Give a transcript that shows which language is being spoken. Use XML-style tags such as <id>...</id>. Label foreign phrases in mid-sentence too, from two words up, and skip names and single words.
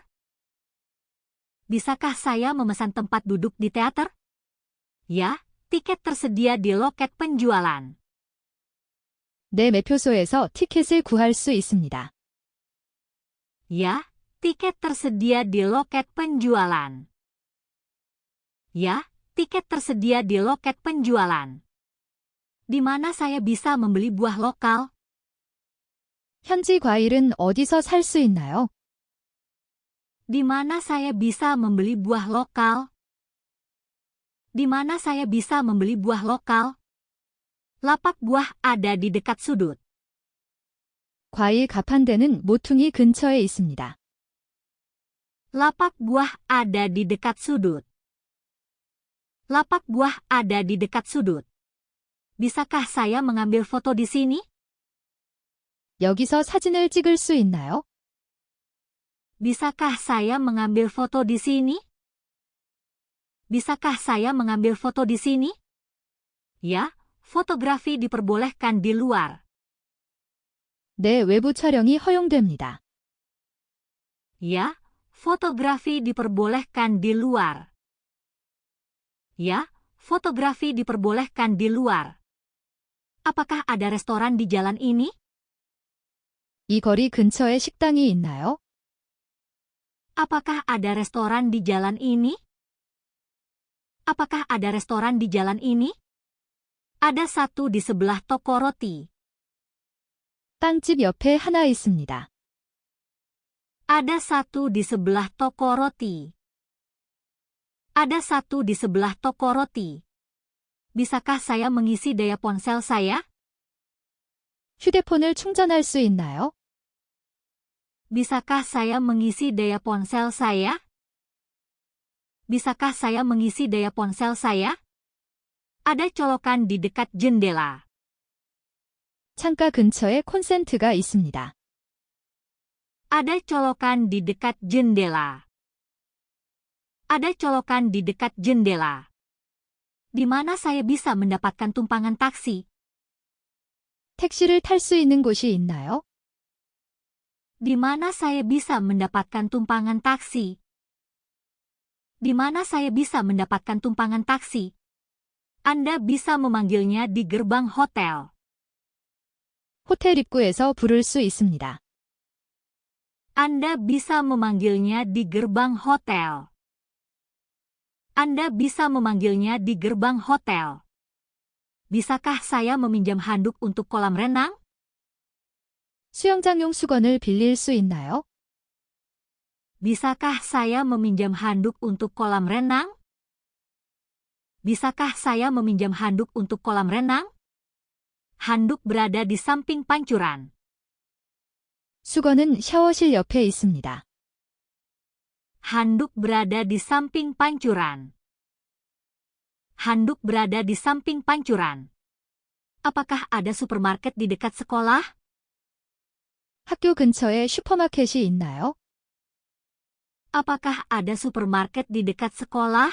<id>Bisakah saya memesan tempat duduk di teater? Ya, tiket tersedia di loket penjualan.</id> <ko>내 매표소에서 티켓을 구할 수 있습니다.</ko> <id>Ya, tiket tersedia di loket penjualan. Ya, tiket tersedia di loket penjualan. Di mana saya bisa membeli buah lokal?</id> <ko>현지 과일은 어디서 살 수 있나요?</ko> <id>Di mana saya bisa membeli buah lokal? Di mana saya bisa membeli buah lokal? Lapak buah ada di dekat sudut.</id> <ko>과일 가판대는 모퉁이 근처에 있습니다.</ko> <id>Lapak buah ada di dekat sudut. Lapak buah ada di dekat sudut. Bisakah saya mengambil foto di sini?</id> <ko>여기서 사진을 찍을 수 있나요?</ko> <id>Bisakah saya mengambil foto di sini? Bisakah saya mengambil foto di sini? Ya, fotografi diperbolehkan di luar.</id> <ko>내 외부 촬영이 허용됩니다.</ko> <id>Ya, fotografi diperbolehkan di luar. Ya, fotografi diperbolehkan di luar. Apakah ada restoran di jalan ini?</id> <ko>이 거리 근처에 식당이 있나요?</ko> <id>Apakah ada restoran di jalan ini? Apakah ada restoran di jalan ini? Ada satu di sebelah toko roti.</id> <ko>빵집 옆에 하나 있습니다.</ko> <id>Ada satu di sebelah toko roti. Ada satu di sebelah toko roti. Bisakah saya mengisi daya ponsel saya?</id> <ko>휴대폰을 충전할 수 있나요?</ko> <id>Bisakah saya mengisi daya ponsel saya? Bisakah saya mengisi daya ponsel saya? Ada colokan di dekat jendela.</id> <ko>창가 근처에 콘센트가 있습니다.</ko> <id>Ada colokan di dekat jendela. Ada colokan di dekat jendela. Di mana saya bisa mendapatkan tumpangan taksi?</id> <ko>택시를 탈 수 있는 곳이 있나요?</ko> <id>Di mana saya bisa mendapatkan tumpangan taksi? Di mana saya bisa mendapatkan tumpangan taksi? Anda bisa memanggilnya di gerbang hotel.</id> <ko>호텔 입구에서 부를 수 있습니다.</ko> <id>Anda bisa memanggilnya di gerbang hotel. Anda bisa memanggilnya di gerbang hotel. Bisakah saya meminjam handuk untuk kolam renang?</id> <ko>수영장용 수건을 빌릴 수 있나요?</ko> <id>Bisakah saya meminjam handuk untuk kolam renang? Bisakah saya meminjam handuk untuk kolam renang? Handuk berada di samping pancuran.</id> <ko>수건은 샤워실 옆에 있습니다.</ko> <id>Handuk berada di samping pancuran. Handuk berada di samping pancuran. Apakah ada supermarket di dekat sekolah?</id> <ko>학교 근처에 슈퍼마켓이 있나요?</ko> <id>Apakah ada supermarket di dekat sekolah?</id>